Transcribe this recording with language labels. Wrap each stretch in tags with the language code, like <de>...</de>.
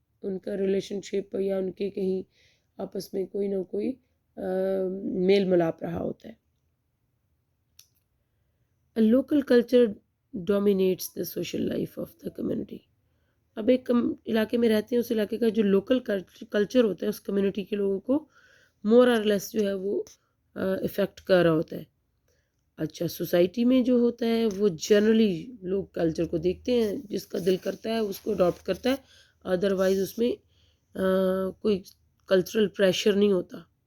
<ur>ان کا ریلیشن شپ یا ان کے کہیں آپس میں کوئی نہ کوئی میل ملاپ رہا ہوتا ہے.</ur> <en>A local culture dominates the social life of the community.</en> <ur>اب ایک علاقے میں رہتے ہیں، اس علاقے کا جو لوکل کلچر ہوتا ہے اس کمیونٹی کے لوگوں کو مور اور لیس جو ہے وہ افیکٹ کر رہا ہوتا ہے. اچھا، سوسائٹی میں جو ہوتا ہے وہ جنرلی لوگ کلچر کو دیکھتے ہیں، جس کا دل کرتا ہے اس کو اڈاپٹ کرتا ہے، ادروائز اس میں کوئی کلچرل پریشر نہیں ہوتا.</ur>